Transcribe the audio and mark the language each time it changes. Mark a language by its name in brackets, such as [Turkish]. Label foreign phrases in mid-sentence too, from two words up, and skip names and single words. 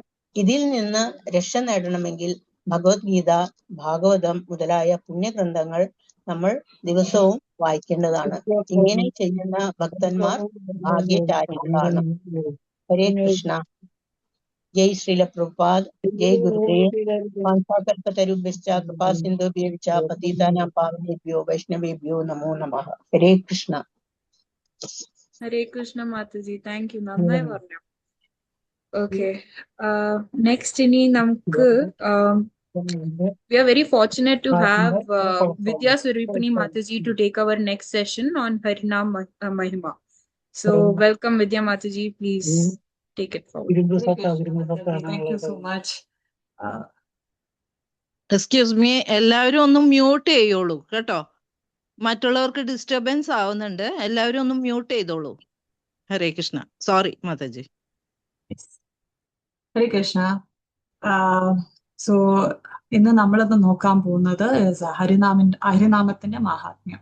[Malayalam] ഇതിൽ നിന്ന് രക്ഷ നേടണമെങ്കിൽ ഭഗവത്ഗീത, ഭാഗവതം മുതലായ പുണ്യഗ്രന്ഥങ്ങൾ നമ്മൾ ദിവസവും വായിക്കേണ്ടതാണ്. ഇങ്ങനെ ചെയ്യുന്ന ഭക്തന്മാർ ഭാഗ്യശാലികളാണ്. ഹരേ കൃഷ്ണ. ജയ് ശ്രീല പ്രഭുപാദ്. ജയ് ഗുരുദേവ്. [Sanskrit] വാഞ്ചാകൽപതരുഭ്യശ്ച കൃപാ സിന്ധുഭ്യശ്ച പതിതാനാം പാവനേഭ്യോ വൈഷ്ണവേഭ്യോ നമോ നമഃ. [Malayalam] ഹരേ കൃഷ്ണ. ഹരേ കൃഷ്ണ മാതാജി, [English] thank you. [Malayalam] നന്നായി പറഞ്ഞു. [English] okay, next [Malayalam] ഇനി നമുക്ക് [English] we are very fortunate to have Vidya Suripani Mataji to take our next session on Harinam Mahima. So welcome Vidya Mataji, please take it forward. Thank you so much. excuse me, [Malayalam] എല്ലാവരും ഒന്ന് മ്യൂട്ട് ചെയ്യോളൂ കേട്ടോ. മറ്റുള്ളവർക്ക് ഡിസ്റ്റർബൻസ് ആവുന്നുണ്ട്. എല്ലാവരും ഒന്ന് മ്യൂട്ട് ചെയ്തോളൂ. ഹരേ കൃഷ്ണ. സോറി മാതാജി. ഹരേ കൃഷ്ണ. സോ ഇന്ന് നമ്മളിന്ന് നോക്കാൻ പോകുന്നത് ഹരിനാമത്തിന്റെ മഹാത്മ്യം.